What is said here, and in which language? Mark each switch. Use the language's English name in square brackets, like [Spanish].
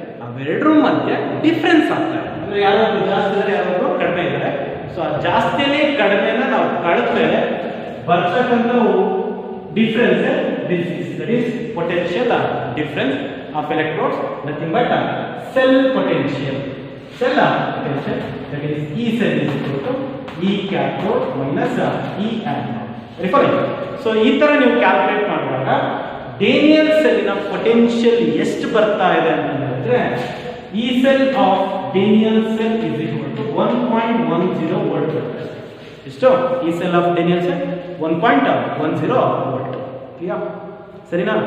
[Kannada] ಅವೆರಡರ ಮಧ್ಯೆ ಡಿಫರೆನ್ಸ್ ಆಗ್ತದೆ. ಅಂದ್ರೆ ಯಾರಾದ್ರೂ ಜಾಸ್ತಿ ಇದ್ರೆ ಯಾರಾದ್ರೂ ಕಡಿಮೆ ಇದ್ದಾರೆ. ಸೊ ಆ ಜಾಸ್ತಿನೇ ಕಡಿಮೆನ ನಾವು ಕಳೆದ್ಮೇಲೆ ಬರ್ತಕ್ಕಂಥ [English] difference, that is potential difference of electrodes, nothing but cell potential. Cell potential, that is E cell is equal to E cathode minus E anode. Referring. So [Kannada] ಈ ತರ ನೀವು ಕ್ಯಾಲ್ಕುಲೇಟ್ ಮಾಡುವಾಗ ಡೇನಿಯಲ್ ಸೆಲ್ಲಿನ ಪೊಟೆನ್ಷಿಯಲ್ ಎಷ್ಟು ಬರ್ತಾ ಇದೆ ಅಂತ ಹೇಳಿದ್ರೆ, [English] E cell of Daniel cell is equal to 1.10 volt. [Kannada] ಎಷ್ಟು? [English] E cell of Daniel cell 1.10 volt. Clear? [Kannada] ಸರಿನಾ?